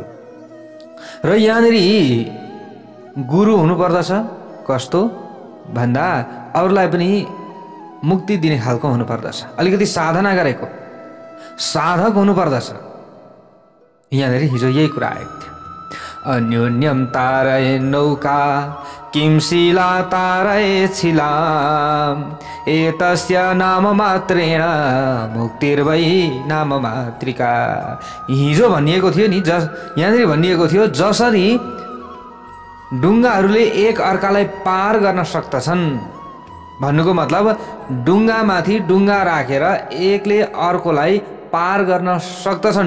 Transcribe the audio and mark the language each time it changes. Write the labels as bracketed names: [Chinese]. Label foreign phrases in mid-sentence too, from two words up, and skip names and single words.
[Nepali] र यहाँनेरि गुरु हुनुपर्दछ कस्तो भन्दा अरूलाई पनि मुक्ति दिने खालको हुनुपर्दछ, अलिकति साधना गरेको साधक हुनुपर्दछ। यहाँनेरि हिजो यही कुरा आएको थियो। [Sanskrit] अन्योन्यम तारये नौका किं शिला तारये छिलाम एतस्य नाम मात्रेण मुक्तिर्वै नाम मात्रिका। [Nepali] हिजो भनिएको थियो नि, यहाँनेरि भनिएको थियो जसरी डुङ्गाहरूले एक अर्कालाई पार गर्न सक्दछन्, भन्नुको मतलब डुङ्गामाथि डुङ्गा राखेर एकले अर्कोलाई पार गर्न सक्दछन्।